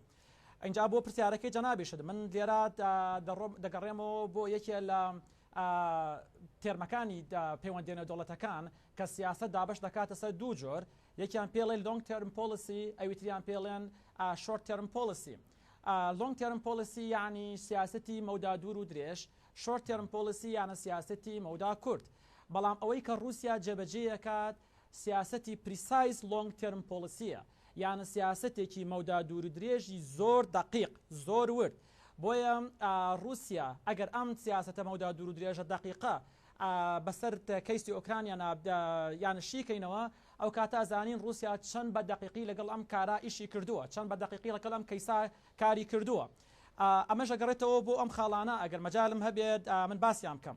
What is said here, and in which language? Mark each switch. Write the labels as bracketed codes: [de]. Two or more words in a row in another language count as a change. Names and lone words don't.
[ckb] ئەینجا بۆ پرسیارەکەی جەنابیشت من لێرە دەگەڕێمەوە بۆ یەکێ لە تێرمەکانی پەیوەندیێنە دەوڵەتەکان کە سیاست دابش دەکاتە سەر دوو جۆر یەکیان پێڵێن [en] long term policy [ckb] ئەویتریان پێڵێن [en] short term policy. long term policy [ckb] يعني سياستي مودا دور و درێژ [en] short term policy [ckb] يعني سياستي مودا کورت بەڵام ئەوەی کە رووسیا جێبەجێیەکات سیاستی [en] precise long term policy [ckb] یانە سیاستێکی مودا دوور و درێژی زۆر دقیق زۆر ورد بۆیە رووسیا ئەگەر ئەم سیاستە مودا دوور و درێژە دقیقە بەسەر کەیسی ئۆکرانیا یانە شیکەینەوە ئەو کاتە زانین رووسیا چەند بە دقیقی لەگەڵ ئەم کارا ئیشی کردووە چەند بە دقیقی لەگەڵ ئەم کەیسا کاری کردووە ئەمەش ئەگەڕێتەوە بۆ ئەم خاڵانە ئەگەر مەجالم هەبێت من باسییان بکەم.